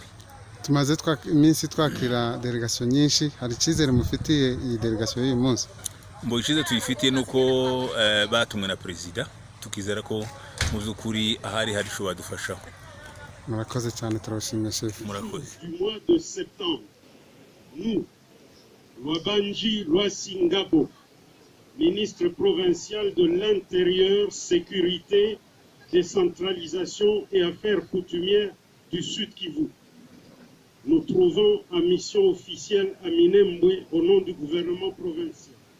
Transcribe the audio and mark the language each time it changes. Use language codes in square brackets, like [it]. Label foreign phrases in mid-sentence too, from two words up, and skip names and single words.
[rn] Tumaze iminsi twakira delegation nyinshi, hari icizere mufitiye iyi delegation y'uyu munsi? Mbo icizere tuyifitiye nuko batumwe na president, tukizera ko muzukuri ahari hari sho badufashaho. Murakoze cyane, turabashimye chef. Murakoze. [fr] Du mois de septembre, nous, Lwabanji Lwasingabo, ministre provincial de l'Intérieur, Sécurité, Décentralisation et Affaires coutumières du Sud Kivu, nous trouvons en mission officielle à Minembwe au nom du gouvernement provincial.